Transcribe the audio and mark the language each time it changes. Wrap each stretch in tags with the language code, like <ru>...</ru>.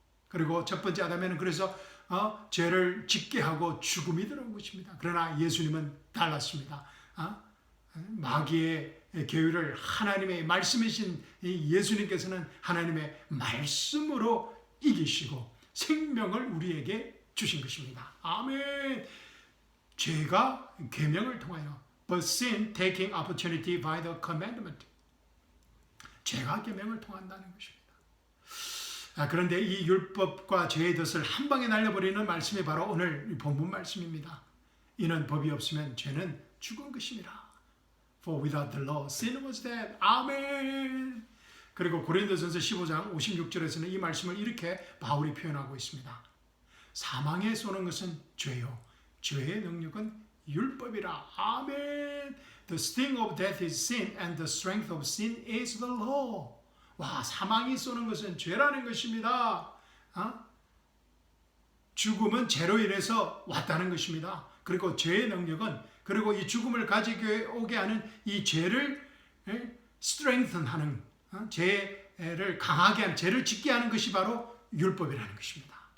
<ko>그리고 첫 번째 아담에는 그래서 죄를 짓게 하고 죽음이 들어온 것입니다. 그러나 예수님은 달랐습니다. 마귀의 계율을 하나님의 말씀이신 예수님께서는 하나님의 말씀으로 이기시고 생명을 우리에게 주신 것입니다. 아멘. 죄가 계명을 통하여</ko> <en>but sin taking opportunity by the commandment.</en> <ko>죄가 계명을 통한다는 것입니다. 그런데 이 율법과 죄의 덫을 한 방에 날려버리는 말씀이 바로 오늘 본문 말씀입니다. 이는 법이 없으면 죄는 죽은 것입니다.</ko> <en>For without the law, sin was dead.</en> <ko>아멘. 그리고 고린도전서 15장 56절에서는 이 말씀을 이렇게 바울이 표현하고 있습니다. 사망에 쏘는 것은 죄요. 죄의 능력은 율법이라. 아멘.</ko> <en>The sting of death is sin and the strength of sin is the law.</en> <ko>와, 사망이 쏘는 것은 죄라는 것입니다. 죽음은 죄로 인해서 왔다는 것입니다. 그리고 죄의 능력은 그리고 이 죽음을 가지고 오게 하는 이 죄를 strengthen하는 죄를 강하게 하는 죄를 짓게 하는 것이 바로 율법이라는 것입니다.</ko>